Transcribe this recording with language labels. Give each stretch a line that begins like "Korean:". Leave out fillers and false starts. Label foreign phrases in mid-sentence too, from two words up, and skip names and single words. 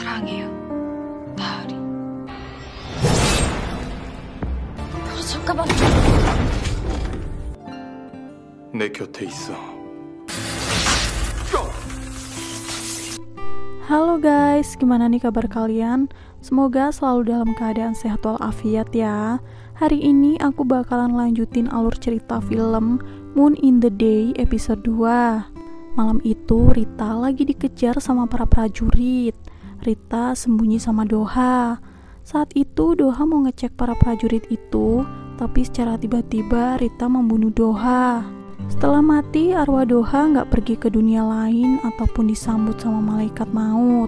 Korean: 사랑해요, 나으리. 잠깐만. 내 곁에 있어.
Indonesian: Halo guys, gimana nih kabar kalian? Semoga selalu dalam keadaan sehat walafiat ya. Hari ini aku bakalan lanjutin alur cerita film Moon in the Day episode 2. Malam itu Rita lagi dikejar sama para prajurit. Rita sembunyi sama Doha. Saat itu Doha mau ngecek para prajurit itu, tapi secara tiba-tiba Rita membunuh Doha. Setelah mati, arwah Doha nggak pergi ke dunia lain ataupun disambut sama malaikat maut.